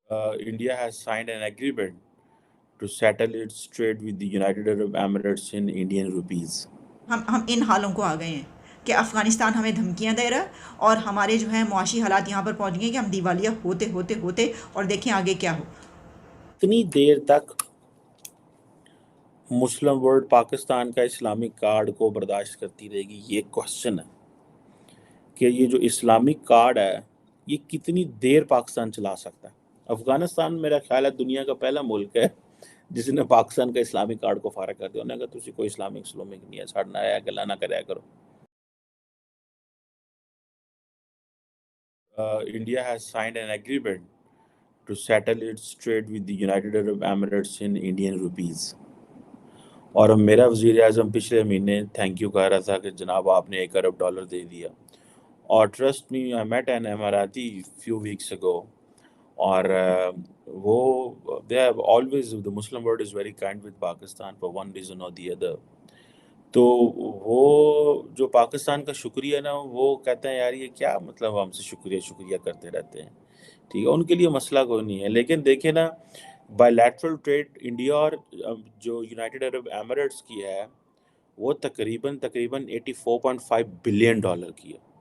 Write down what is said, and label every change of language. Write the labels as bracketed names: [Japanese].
[English] India has signed an agreement to settle its trade with the United Arab Emirates in Indian rupees. [Urdu] ہم ان حالوں کو آ گئے ہیں کہ افغانستان ہمیں دھمکیاں دے رہا ہے اور ہمارے جو ہیں معاشی حالات یہاں پر پہنچ گئے کہ ہم دیوالیہ ہوتے ہوتے ہوتے اور دیکھیں آگے کیا ہو. اتنی دیر تک مسلم ورلڈ پاکستان کا اسلامک کارڈ کو برداشت کرتی رہے گی. یہ کوشچن ہے کہ یہ جو اسلامک کارڈ ہے یہ کتنی دیر پاکستان چلا سکتا ہے. افغانستان میرا خیال ہے دنیا کا پہلا ملک ہے جس نے پاکستان کا اسلامک کارڈ کو فارغ کر دیا. انہوں نے کہا [Punjabi] تسی کوئی اسلامک سلومک نہیں ہے, ساڑھنا آیا گلا نہ کریا کرو. [English] India has signed an agreement to settle its trade with the United Arab Emirates in Indian rupees. [Urdu] اور اب میرا وزیر اعظم پچھلے مہینے تھینک یو کہہ رہا تھا کہ جناب آپ نے $1 ارب دے دیا. [English] اور trust me I met an Emirati few weeks ago. اور وہ they have always the Muslim world is very kind with Pakistan for one reason or the other. [Urdu] تو وہ جو پاکستان کا شکریہ نا وہ کہتے ہیں یار یہ کیا مطلب ہم سے شکریہ کرتے رہتے ہیں. ٹھیک ہے, ان کے لیے مسئلہ کوئی نہیں ہے. لیکن دیکھیں نا بائی لیٹرل ٹریڈ انڈیا اور جو یونائٹڈ عرب ایمریٹس کی ہے وہ تقریباً $84.5 بلین کی ہے.